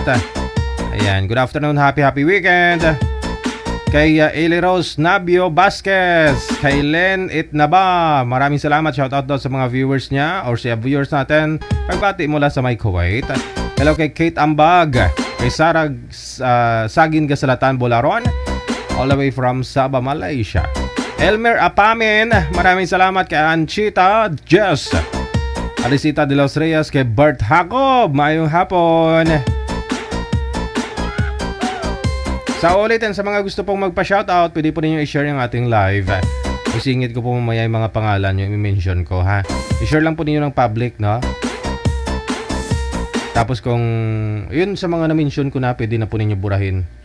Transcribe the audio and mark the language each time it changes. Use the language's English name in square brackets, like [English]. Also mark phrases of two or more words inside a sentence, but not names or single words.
[English] Ayan, good afternoon, happy weekend. Kay Eli Rose Nabio Vasquez, kay Len Itnaba. [Filipino] Maraming salamat, shoutout daw sa mga viewers niya or sa viewers natin. Pagbati mula sa may Kuwait. Hello kay Kate Ambag, kay Sarah Sagin Gasalatan Bolaron, [English] all the way from Sabah, Malaysia. [Filipino] Elmer Apamin, maraming salamat kay Anchita Jess, Alicita de los Reyes, kay Bert Jacob. Mayong hapon. Sa ulitin, sa mga gusto pong magpa-shoutout, pwede po ninyo i-share yung ating live. Isingit ko po mamaya yung mga pangalan nyo, i-mention ko, ha. I-share lang po ninyo ng public, no? Tapos kung yun sa mga na-mention ko na, pwede na po ninyo burahin.